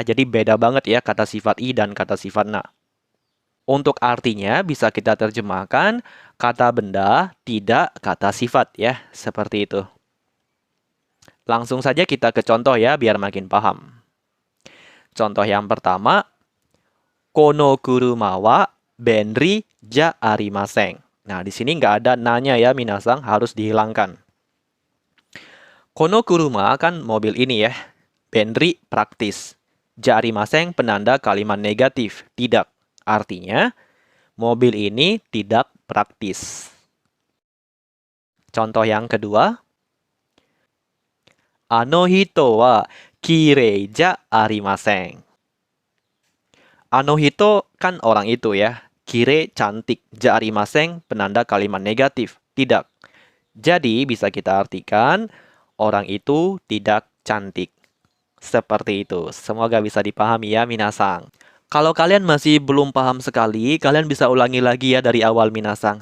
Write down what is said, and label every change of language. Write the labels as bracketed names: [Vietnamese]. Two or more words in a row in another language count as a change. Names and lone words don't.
[Indonesian] Jadi beda banget ya kata sifat i dan kata sifat na. Untuk artinya bisa kita terjemahkan kata benda tidak kata sifat ya. Seperti itu. Langsung saja kita ke contoh ya biar makin paham. Contoh yang pertama. [Japanese] この車は便利じゃありません. [Indonesian] Nah, di sini nggak ada nanya ya, minasang, harus dihilangkan. [Japanese] この車 [Indonesian] kan mobil ini ya. Benri praktis. [Japanese] じゃありません [Indonesian] penanda kalimat negatif, tidak. Artinya, mobil ini tidak praktis. Contoh yang kedua. [Japanese] あの人はきれいじゃありません. あの人 [Indonesian] kan orang itu ya. Kire cantik, [Japanese] じゃありません [Indonesian] penanda kalimat negatif, tidak. Jadi bisa kita artikan orang itu tidak cantik. Seperti itu. Semoga bisa dipahami ya minasang. Kalau kalian masih belum paham sekali, kalian bisa ulangi lagi ya dari awal minasang.